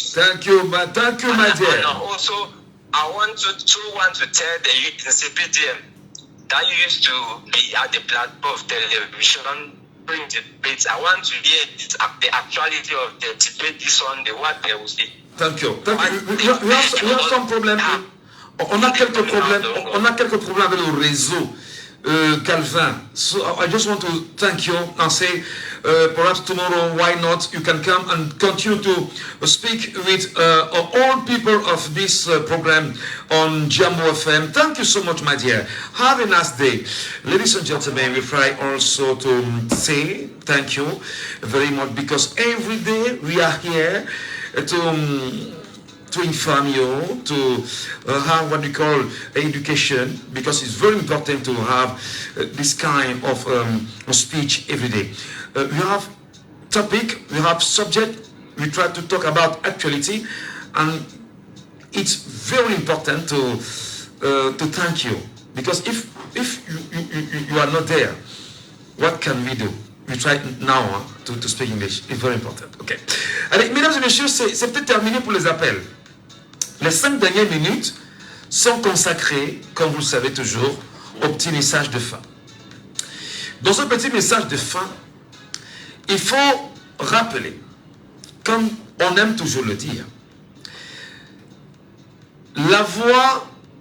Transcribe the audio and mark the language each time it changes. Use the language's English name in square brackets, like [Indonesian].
[English] Thank you, my dear. And also, I want to tell the youth in CPDM that you used to be at the platform of television during debates. I want to hear the actuality of the debate this Sunday, what they will say. Thank you. We have some problems. [French] On a quelques problèmes avec le réseau. [English] Calvin, so I just want to thank you and say perhaps tomorrow, why not, you can come and continue to speak with all people of this program on Jambo FM. Thank you so much, my dear. Have a nice day. Ladies and gentlemen, we try also to say thank you very much, because every day we are here to inform you, to have what we call education, because it's very important to have this kind of speech every day. We have topic, we have subject, we try to talk about actuality, and it's very important to thank you, because if you are not there, what can we do? We try now to speak English. It's very important. Okay. [French] Allez, mesdames et messieurs, c'est peut-être terminé pour les appels. Les 5 dernières minutes sont consacrées, comme vous le savez toujours, au petit message de fin. Dans ce petit message de fin, il faut rappeler, comme on aime toujours le dire, la voix